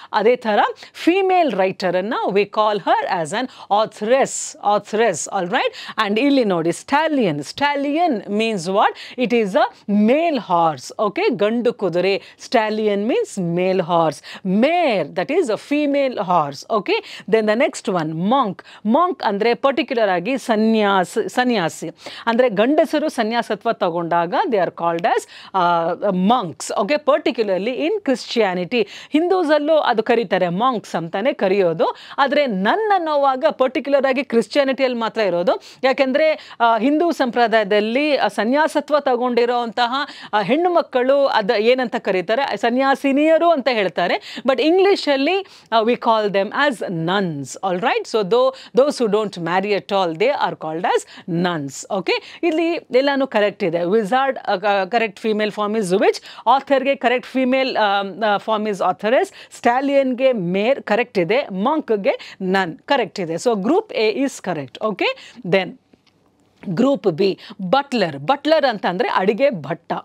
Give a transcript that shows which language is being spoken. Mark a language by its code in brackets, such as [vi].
[kn] Ade thara [en] female writer anna we call her as an authoress. All right, and [kn] illi nodi [en] stallion means what? It is a male horse. Okay, [kn] gandu kudure. [en] Stallion means male horse. Mare, that is a female horse. Okay, then the next one, monk [kn] ಅಂದ್ರೆ particular ಆಗಿ ಸನ್ಯಾಸಿ ಅಂದರೆ ಗಂಡಸರು ಸನ್ಯಾಸತ್ವ ತಗೊಂಡಾಗ [en] They are called as monks. [kn] Okay, particularly in Christianity, ಹಿಂದೂಸಲ್ಲೂ ಅದು ಕರೀತಾರೆ, monks ಅಂತಾನೆ ಕರೆಯೋದು. ಆದರೆ ನನ್ ಅನ್ನೋವಾಗ ಪರ್ಟಿಕ್ಯುಲರ್ ಆಗಿ ಕ್ರಿಶ್ಚಿಯಾನಿಟಿಯಲ್ಲಿ ಮಾತ್ರ ಇರೋದು. ಯಾಕೆಂದರೆ ಹಿಂದೂ ಸಂಪ್ರದಾಯದಲ್ಲಿ ಸನ್ಯಾಸತ್ವ ತಗೊಂಡಿರೋಂತಹ ಹೆಣ್ಣು ಮಕ್ಕಳು ಅದು ಏನಂತ ಕರೀತಾರೆ? ಸನ್ಯಾಸಿನಿಯರು ಅಂತ ಹೇಳ್ತಾರೆ. ಬಟ್ ಇಂಗ್ಲೀಷಲ್ಲಿ [en] We call them as nuns. All right, so those who don't marry at all, they are called as nuns. Okay, [kn] ಇಲ್ಲಿ ಎಲ್ಲಾನು ಕರೆಕ್ಟ್ ಇದೆ. [en] Wizard correct female form is witch, ಆಥರ್ಗೆ correct female form is authoress, ಸ್ಟಾಲಿಯನ್ಗೆ mare correct ಇದೆ, ಮಂಕ್ಗೆ nun correct ಇದೆ. So group A is correct. Okay, then group B, butler ಅಂತಂದರೆ [kn] ಅಡಿಗೆ ಭಟ್ಟ.